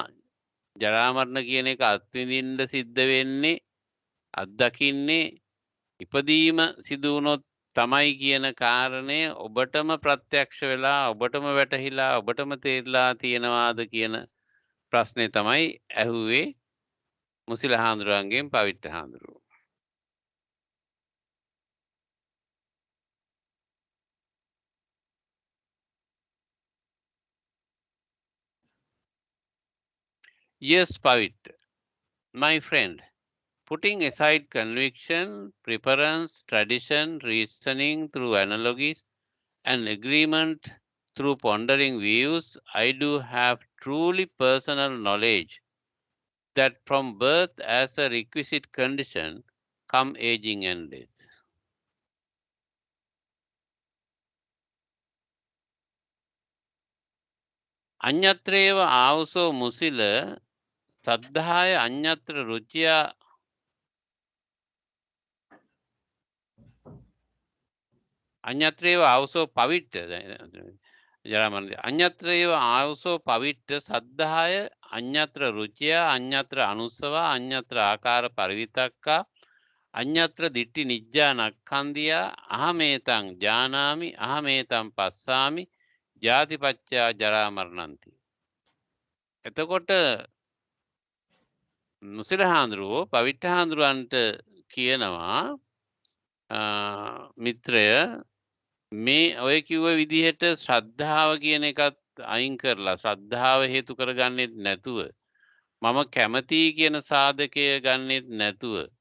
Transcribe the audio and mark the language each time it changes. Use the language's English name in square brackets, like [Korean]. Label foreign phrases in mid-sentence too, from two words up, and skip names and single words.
[Sinhala] ජරා මරණ කියන එක අත්විඳින්න සිද්ධ වෙන්නේ අත්දකින්නේ ඉපදීම සිදු වුණොත් තමයි කියන කාරණය ඔබටම ප්‍රත්‍යක්ෂ වෙලා ඔබටම වැටහිලා ඔබටම තේරලා තියෙනවාද කියන ප්‍රශ්නේ තමයි ඇහුවේ මුසිල හාමුදුරුවන්ගෙන් පවිට්ට හාමුදුරුවෝ. [English] Yes, Pavitta, my friend. Putting aside conviction, preference, tradition, reasoning through analogies, and agreement through pondering views, I do have truly personal knowledge that from birth as a requisite condition come aging and death. [Pali] අඤ්ඤත්‍රේව ආවසෝ මුසිල සද්ධාය අඤ්ඤත්‍ර රුචියා අඤ්ඤත්‍රේව ආවසෝ පවිට්ට ජරාමරණ අඤ්ඤත්‍රේව ආවසෝ පවිට්ට සද්ධාය අඤ්ඤත්‍ර රුචියා අඤ්ඤත්‍ර අනුස්සවා අඤ්ඤත්‍ර ආකාර පරිවිතක්කා අඤ්ඤත්‍ර දිට්ඨි නිජ්ජා නක්ඛන්දියා අහමේතං ජානාමි අහමේතං පස්සාමි ජාතිපච්චා ජරා මරණන්ති. [Sinhala] එතකොට මුසිල හාමුදුරුවෝ පවිට්ට හාමුදුරුවන්ට කියනවා මිත්‍රය මේ ඔය කිව්ව විදිහට ශ්‍රද්ධාව කියන එකත් අයින් කරලා ශ්‍රද්ධාව හේතු කරගන්නෙත් නැතුව මම කැමතියි කියන සාධකය ගන්නෙත් නැතුව